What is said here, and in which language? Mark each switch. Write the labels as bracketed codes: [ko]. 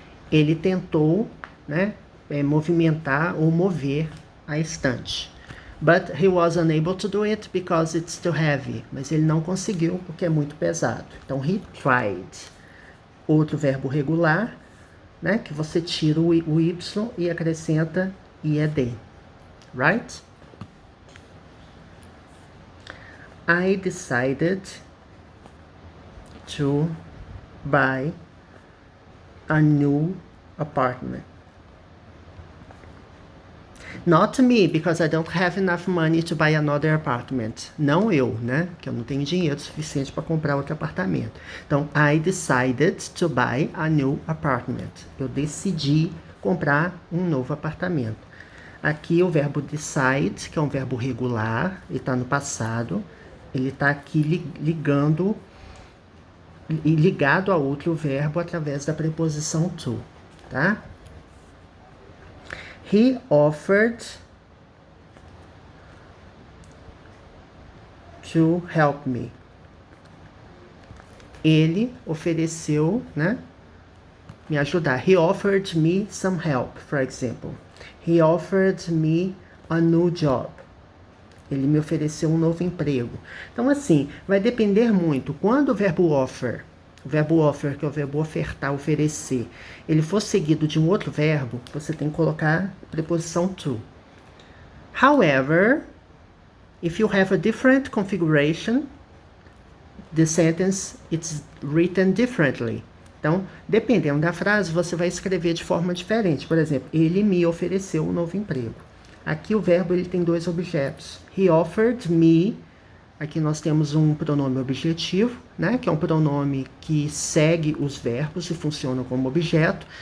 [pt] Ele tentou, né, movimentar ou mover a estante. [en] But he was unable to do it because it's too heavy. [pt] Mas ele não conseguiu porque é muito pesado. Então, [en] he tried. [pt] Outro verbo regular, né, que você tira o y e acrescenta ied. [en] Right? I decided to buy a new apartment. Not me, because I don't have enough money to buy another apartment. [pt] Não eu, né? Que eu não tenho dinheiro suficiente para comprar outro apartamento. Então, [en] I decided to buy a new apartment. [pt] Eu decidi comprar um novo apartamento. Aqui o verbo decide, que é um verbo regular, ele está no passado. Ele está aqui ligando ligado a outro verbo através da preposição to, tá? [en] He offered to help me. [pt] Ele ofereceu, né, me ajudar. [en] He offered me some help, for example. He offered me a new job. [pt] Ele me ofereceu um novo emprego. Então, assim, vai depender muito. Quando o verbo offer, que é o verbo ofertar, oferecer, ele for seguido de um outro verbo, você tem que colocar a preposição to. [en] However, if you have a different configuration, the sentence is written differently. [pt] Então, dependendo da frase, você vai escrever de forma diferente. Por exemplo, ele me ofereceu um novo emprego. Aqui o verbo ele tem dois objetos. [en] He offered me. [pt] Aqui nós temos um pronome objetivo, né? Que é um pronome que segue os verbos e funciona como objeto.